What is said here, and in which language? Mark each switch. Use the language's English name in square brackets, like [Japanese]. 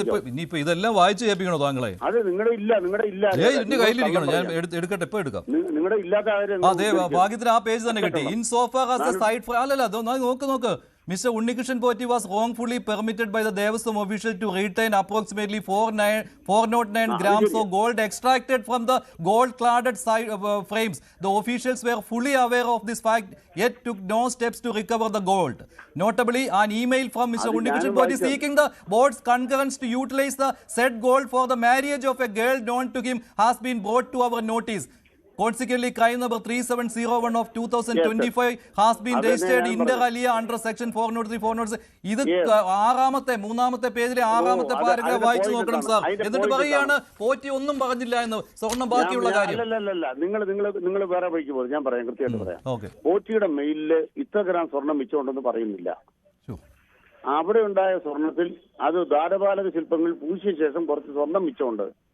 [Malayalam] ഇനിയിപ്പോ ഇതെല്ലാം വായിച്ചു കേൾപ്പിക്കണോ താങ്കളെ? അത് നിങ്ങളുടെ എന്റെ കയ്യിലിരിക്കണം, ഞാൻ എടുക്കട്ടെ, ഇപ്പൊ എടുക്കാം. നിങ്ങളുടെ ഇല്ലാത്ത അതെ, ഭാഗ്യത്തിന് ആ പേജ് തന്നെ കിട്ടി. [English] in so far as a side [Malayalam] അല്ലല്ല നോക്ക് [English] Mr. Unnikrishan Potti was wrongfully permitted by the Devaswam official to retain approximately 409 grams of gold extracted from the gold-cladded frames. The officials were fully aware of this fact, yet took no steps to recover the gold. Notably, an email from Mr. Unnikrishan Potti seeking the board's concurrence to utilize the said gold for the marriage of a girl known to him has been brought to our notice. Consequently, crime number 3701 of 2025 has been registered inter alia under section 403 406. [Malayalam] ഇത് മൂന്നാമത്തെ പേജിലെ ആറാമത്തെ paragraph വായിച്ചു നോക്കണം sir. എന്നിട്ട് പറയുകയാണ് പോറ്റി ഒന്നും പറഞ്ഞില്ല എന്ന്, സ്വർണം ബാക്കിയുള്ള കാര്യം. അല്ലല്ല, നിങ്ങൾ വേറെ വഴിക്ക് പോകും. ഞാൻ പറയാം, കൃത്യമായിട്ട് പറയാം. പോറ്റിയുടെ മെയിലില് ഇത്ര ഗ്രാം സ്വർണം മിച്ചമുണ്ടെന്ന് പറയുന്നില്ല. അവിടെ ഉണ്ടായ സ്വർണത്തിൽ അത് ദ്വാരപാലക ശില്പങ്ങൾ പൂശിയ ശേഷം കുറച്ച് സ്വർണം മിച്ചമുണ്ട്.